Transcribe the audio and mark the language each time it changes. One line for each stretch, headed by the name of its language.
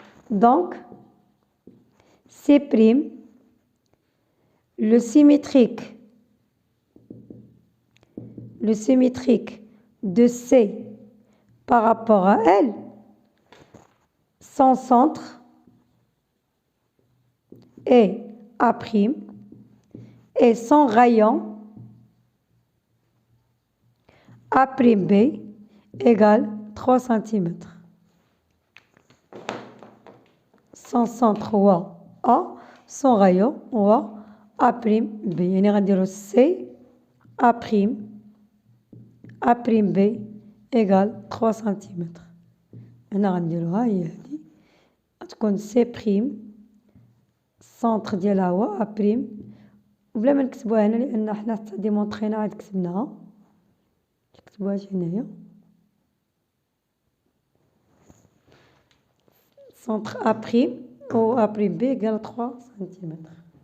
French: Donc, C', le symétrique de C par rapport à L, son centre est A' et son rayon A'B égale 3 cm. Son centre هو A, son rayon هو A'B.
Arabic: يعني غنديرو C A', A'B égale 3 cm. هنا غنديروها هي هادي غتكون C'، السونتر ديالها هو A'، وبلا ما نكتبوها هنا لأن حنا حتى ديمونطرينا عاد كتبناها. نكتبوها هنايا
French: centre A' ou A'B égale 3 cm.